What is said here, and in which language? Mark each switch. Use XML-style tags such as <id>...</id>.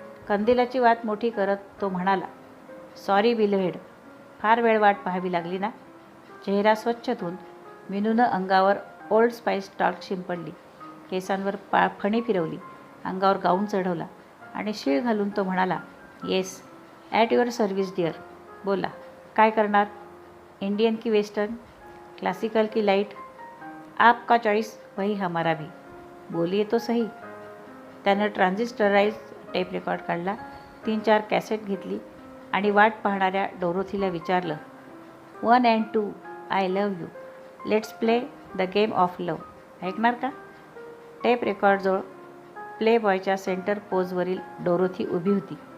<mr>कंदिलाची वाट मोठी करत तो म्हणाला,</mr> <en>sorry beloved,</en> <mr>फार वेळ वाट पाहावी लागली ना? चेहरा स्वच्छ धुवून मिनूनं अंगावर ओल्ड स्पाइस टाल्क शिंपडली. केसांवर फणी फिरवली. अंगावर गाऊन चढवला आणि शीळ घालून तो म्हणाला,</mr> <en>Yes, at your service dear.</en> <mr>बोला, काय करणार? इंडियन की वेस्टर्न, क्लासिकल की लाईट?</mr> <hi>आपका चॉईस वही हमारा भी. बोलिये तो सही.</hi> <mr>त्यानं ट्रान्झिस्टराइज टेप रेकॉर्ड काढला. 3-4 कॅसेट घेतली आणि वाट पाहणाऱ्या डोरोथीला विचारलं, 1 and 2,</mr> <en>I love you. Let's play the game of love.</en> <mr>ऐकणार का? टेप रेकॉर्डजवळ प्ले बॉयच्या सेंटर पोजवरील डोरोथी उभी होती.</mr>